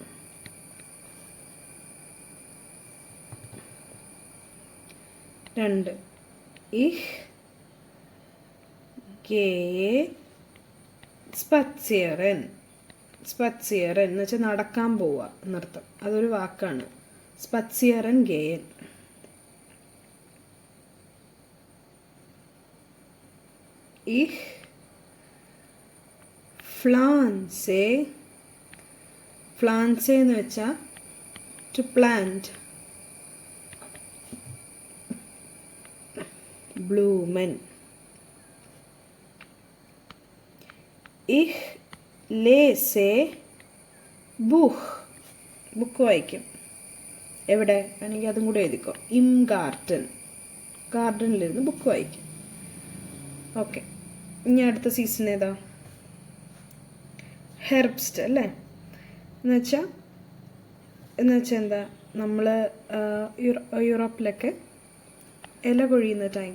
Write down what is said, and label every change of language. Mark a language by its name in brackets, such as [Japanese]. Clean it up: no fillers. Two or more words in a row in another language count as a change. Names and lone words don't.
[German] രണ്ട്, ich gehe spazieren. [Malayalam] സ്പത്സിയറൻ എന്ന് വെച്ചാൽ നടക്കാൻ പോവുക എന്നർത്ഥം. അതൊരു വാക്കാണ്. [German] spazieren gehen. Ich pflanze. [Malayalam] Pflanze എന്ന് വെച്ചാൽ [English] to plant. [German] Blumen. Ich lese Buch. [Malayalam] ബുക്ക് വായിക്കും. എവിടെ വേണമെങ്കിൽ അതും കൂടെ എഴുതിക്കോ. [German] im Garten. [Malayalam] ഗാർഡനിലിരുന്ന് ബുക്ക് വായിക്കും. ഓക്കെ, ഇനി അടുത്ത സീസൺ ഏതാ? ഹെർബ്സ്റ്റ് അല്ലേ? എന്നുവെച്ചാൽ എന്താ, നമ്മൾ യൂറോപ്പിലൊക്കെ ഇല കൊഴിയുന്ന ടൈം.